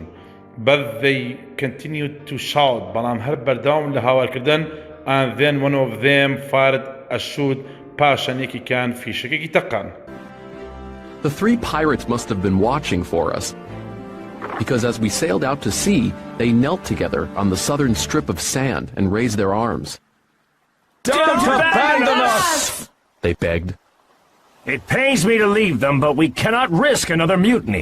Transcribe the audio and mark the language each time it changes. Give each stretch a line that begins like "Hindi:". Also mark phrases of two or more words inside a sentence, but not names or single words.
English: But they continued to shout.
Central Kurdish: بەڵام هەر بەردەوام لە هاوارکردن
English: and then one of them fired a shot.
Central Kurdish: پاشان یەکێکیان فیشەکێکی تەقان.
English: The 3 pirates must have been watching for us, because as we sailed out to sea, they knelt together on the southern strip of sand and raised their arms. Don't abandon us! They begged. It pains me to leave them, but we cannot risk another mutiny,